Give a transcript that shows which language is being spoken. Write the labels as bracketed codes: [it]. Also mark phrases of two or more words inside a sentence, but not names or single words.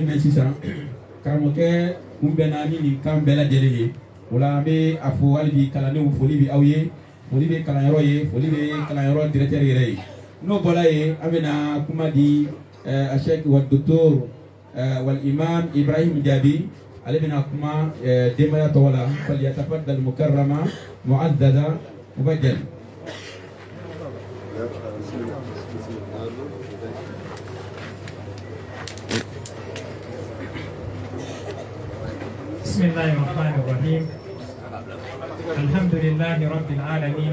[bm] mɛn sisan karamɔgɔkɛ mun bɛnna ni nin kan bɛɛ lajɛlen ye o la an bɛ a fɔ hali bi kalandenw foli bɛ aw ye foli bɛ kalanyɔrɔ ye foli bɛ kalanyɔrɔ directeur yɛrɛ ye n'o bɔra yen an bɛna kuma di Sheikh wa Docteur wal Imam Ibrahim Jabi ale bɛna kuma denbaya tɔgɔ la [ar] فليتفضل مكرمة معددة مبجل. بسم الله الرحمن الرحيم الحمد لله رب العالمين